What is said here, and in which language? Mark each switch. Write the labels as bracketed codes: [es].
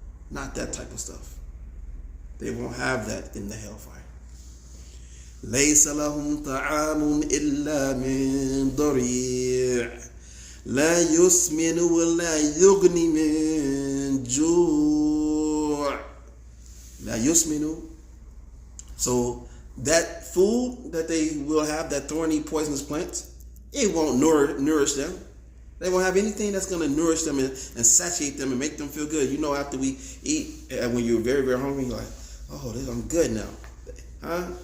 [en] Not that type of stuff. They won't have that in the hellfire. [ar] ليس لهم طعام إلا من ضريع لا يسمن ولا يغني من جوع. لا يسمن. [en] So that food that they will have, that thorny poisonous plant, it won't nourish them. They won't have anything that's going to nourish them and satiate them and make them feel good. You know, after we eat, when you're very, very hungry, you're like, oh, I'm good now. Huh?